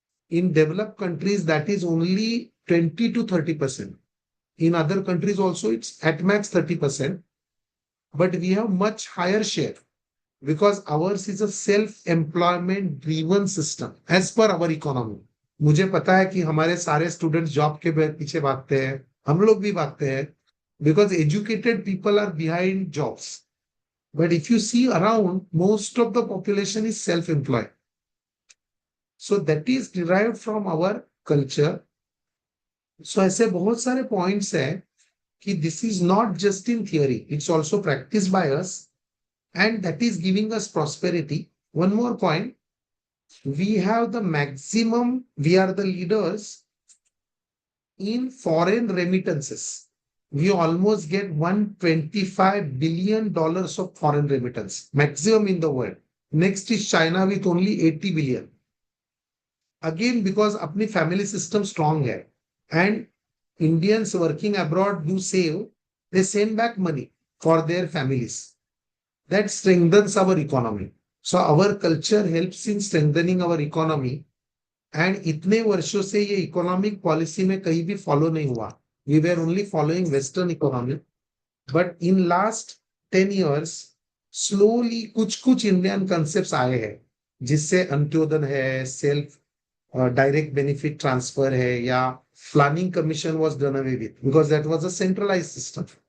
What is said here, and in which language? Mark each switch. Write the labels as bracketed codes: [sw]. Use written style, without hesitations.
[en] In developed countries, that is only 20 to 30%. In other countries also, it's at max 30%. But we have much higher share because ours is a self-employment driven system as per our economy. [hi] मुझे पता है कि हमारे सारे students job के पीछे भागते हैं, हम लोग भी भागते हैं, [en] because educated people are behind jobs. But if you see around, most of the population is self-employed. So that is derived from our culture. So [hi] ऐसे बहुत सारे points हैं कि [en] this is not just in theory, it's also practiced by us, and that is giving us prosperity. One more point, we have the maximum, we are the leaders in foreign remittances. We almost get $125 billion of foreign remittance, maximum in the world. Next is China with only 80 billion. Again, because [hi] अपनी family system strong है, [en] and Indians working abroad do save, they send back money for their families. That strengthens our economy. So our culture helps in strengthening our economy. [hi] And इतने वर्षों से ये economic policy में कहीं भी follow नहीं हुआ. [en] We were only following Western economy. But in last 10 years, slowly [hi] कुछ Indian concepts आए हैं, जिससे अंत्योदय है, [en] self direct benefit transfer है, या planning commission was done away with because that was a centralized system.